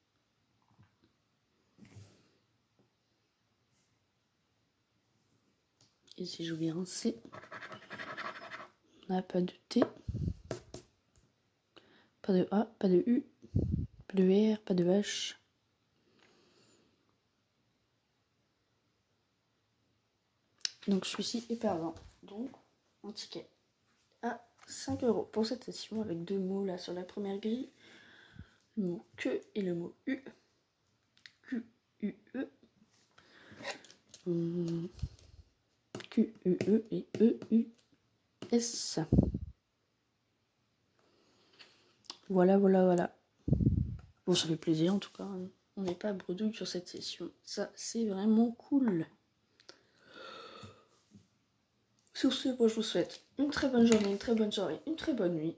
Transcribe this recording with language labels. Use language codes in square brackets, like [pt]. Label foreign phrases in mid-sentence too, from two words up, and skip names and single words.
[fr] Et si j'oublie un C, on n'a pas de T, pas de A, pas de U, pas de R, pas de H. Donc celui-ci est perdant. Donc un ticket à 5 € pour cette session avec deux mots là sur la première grille. Le mot que et le mot U. Q, U, E. Q, U, E et E, U, S. Voilà. Bon, ça fait plaisir en tout cas. On n'est pas bredouille sur cette session. Ça, c'est vraiment cool. Sur ce, moi je vous souhaite une très bonne journée, une très bonne soirée, une très bonne nuit.